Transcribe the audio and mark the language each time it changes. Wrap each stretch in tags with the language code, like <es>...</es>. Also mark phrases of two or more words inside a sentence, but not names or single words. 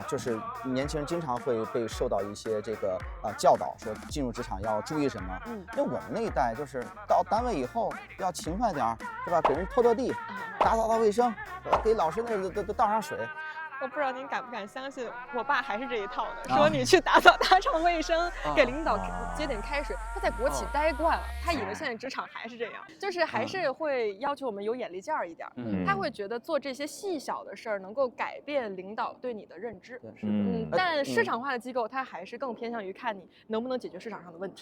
<zh>就是年轻人经常会被受到一些这个教导，说进入职场要注意什么。那我们那一代就是到单位以后要勤快点，是吧？给人拖地，打扫卫生，給老師那倒上水。我不知道您敢不敢相信，我爸還是這一套的，說你去打掃打掃衛生，給領導接點開水。他在國企待慣了，他以為現在職場還是這樣，就是還是會要求我們有眼力見兒一點。他會覺得做這些細小的事兒能夠改變領導對你的認知。但市場化的機構，它還是更偏向於看你能不能解決市場上的問題。</zh>